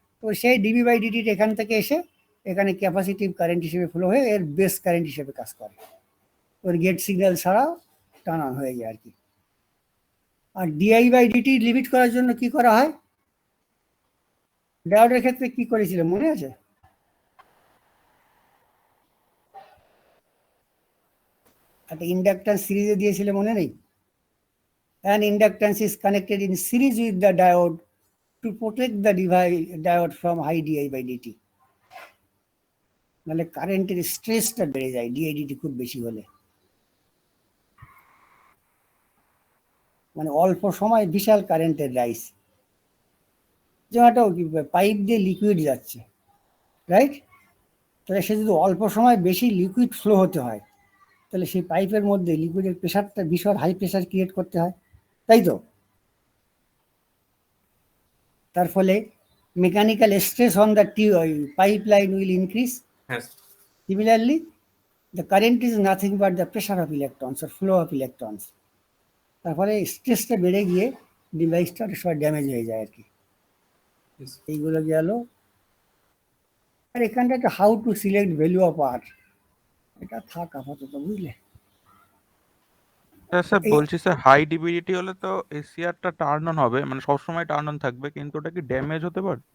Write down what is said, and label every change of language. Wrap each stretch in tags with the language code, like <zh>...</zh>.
<bn>তো সেই DB by DT এখান থেকে এসে এখানে ক্যাপাসিটিভ কারেন্ট হিসেবে ফ্লো হয়ে এর বেস কারেন্ট হিসেবে কাজ করে, ওর গেট সিগন্যাল ছাড়াও টার্ন অন হয়ে যায় আর কি। আর ডিআই বাই ডিটি লিমিট করার জন্য কি করা হয়? ডায়োডের ক্ষেত্রে কি করেছিল মনে আছে? একটা ইন্ডাক্ট্যান্স সিরিজে দিয়েছিল, মনে নেই?</bn> <en>An inductance is connected in series with the diode to protect the diode from high di by dt.</en> <bn>নাহলে কারেন্টের স্ট্রেসটা বেড়ে যায় ডিআইডিটি খুব বেশি হলে, মানে অল্প সময় বিশাল কারেন্টের রাইস। যেমন একটা পাইপ দিয়ে লিকুইড যাচ্ছে, রাইট? তাহলে সে যদি অল্প সময় বেশি লিকুইড ফ্লো হতে হয়, তাহলে সেই পাইপের মধ্যে লিকুইডের প্রেশারটা ভীষণ হাই প্রেশার ক্রিয়েট করতে হয়, তাই তো? তার ফলে</bn> <en>Mechanical stress on the pipeline will increase.</en> <bn>হ্যাঁ</bn> <en>Similarly, the current is nothing but the pressure of electrons or flow of electrons.</en> <bn>তার ফলে স্ট্রেসটা বেড়ে গিয়ে ডিভাইসটা সব ড্যামেজ হয়ে যায় আর কি।</bn> <en>Yes.</en> <bn>এইগুলো গেল। আর এখানটা একটা</bn> <en>how to select value of R,</en> <bn>এটা থাক আপাতত, বুঝলে? হ্যাঁ স্যার, এই- বলছি স্যার, হাই ডিবিডিটি হলে তো এসিআরটা টার্ন অন হবে, মানে সবসময় টার্ন অন থাকবে, কিন্তু ওটা কি ড্যামেজ হতে পারে?</bn>